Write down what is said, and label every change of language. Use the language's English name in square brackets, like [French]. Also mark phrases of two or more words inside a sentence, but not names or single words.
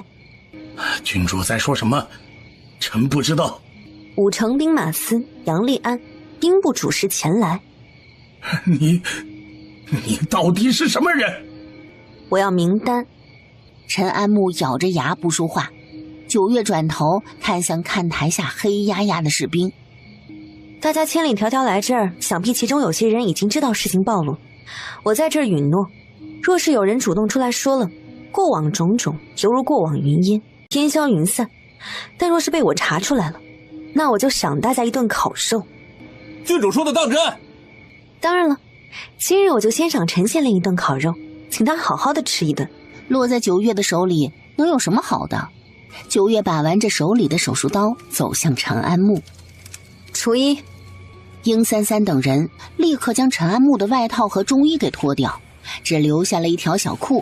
[Chinese] 郡主在說什麼？臣不知道。武城兵馬司楊立安兵部主事前來。你到底是什麼人？我要名单。陈安木咬着牙不說話。九月轉頭看向看台下黑壓壓的士兵。大家千里迢迢來這兒，想必其中有些人已經知道事情暴露。我在這兒允諾，若是有人主動出來說了，過往種種猶如過往雲煙，煙消雲散。但若是被我查出來了，那我就賞大家一頓烤肉。郡主說的當真？當然了，今日我就先賞陳县令一頓烤肉，請他好好的吃一頓。落在九月的手裡能有什麼好的？九月把玩着手裡的手術刀走向陈安木。除一，殷三三等人立刻将陈安木的外套和中衣給脫掉，只留下了一條小褲。